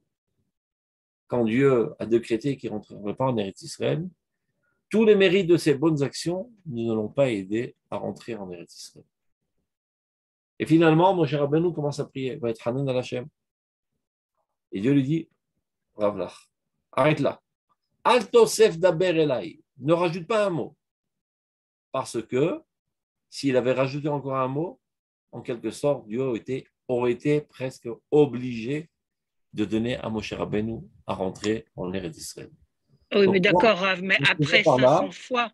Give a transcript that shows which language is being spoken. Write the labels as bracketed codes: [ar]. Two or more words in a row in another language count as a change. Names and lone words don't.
[fr] Quand Dieu a décrété qu'il ne rentrerait pas en [he] ארץ ישראל, [fr] tous les mérites de ses bonnes actions ne l'ont pas aidé à rentrer en [he] ארץ ישראל. [fr] Et finalement, Moshe Rabbeinu commence à prier, va être [he] חנן אל השם. [fr] Et Dieu lui dit, [he] רב לך. [fr] Arrête là. [he] אל תוסף דבר אלי. [fr] Ne rajoute pas un mot. Parce que s'il avait rajouté encore un mot, en quelque sorte, Dieu aurait été presque obligé de donner à Moshe Rabbeinu à rentrer en [he] ארץ ישראל. [fr] Oui, Donc, mais d'accord, Rav, mais après 500 fois.